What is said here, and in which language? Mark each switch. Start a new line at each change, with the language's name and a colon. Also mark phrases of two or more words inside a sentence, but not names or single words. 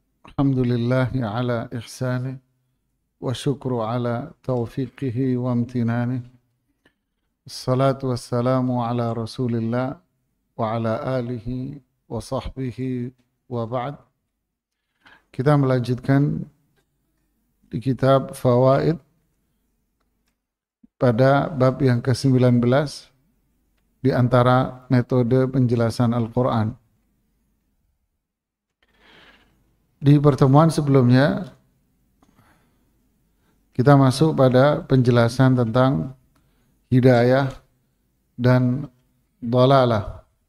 Arabic: الحمد لله على إحسانه والشكر على توفيقه وامتنانه. الصلاة والسلام على رسول الله وعلى آله وصحبه وبعد.
Indonesian: Kita melanjutkan di kitab Fawaid pada bab yang ke-19 di antara metode penjelasan Al-Quran. Di pertemuan sebelumnya kita masuk pada penjelasan tentang hidayah dan dhalalah.